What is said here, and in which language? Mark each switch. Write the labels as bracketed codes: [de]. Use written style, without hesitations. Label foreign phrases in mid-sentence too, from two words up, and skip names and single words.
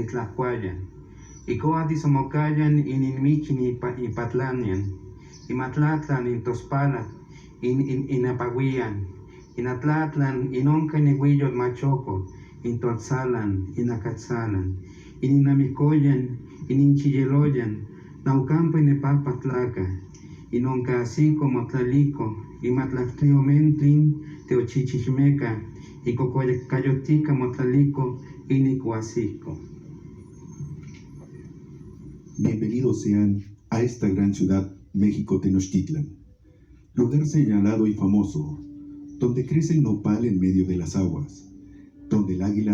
[nah] Tlacuayan, Icoati Somocayan, Ininmichin y Patlanian, Imatlatlan, Intospala, Inapaguian, Inatlatlan, Inonca ni Huillot Machoco, Intolzalan, Inacatzalan, Ininamicoyan, Ininchiyeloyan, Naucampa Inepapatlaca, Inonca así como Tlalico, Imatlactliomentlin, Teochichimeca, y Cocoyayotica Motlalico, Inicuasico. [es] Bienvenidos sean a esta gran ciudad, México Tenochtitlan, lugar señalado y famoso, donde crece el nopal en medio de las aguas, donde el águila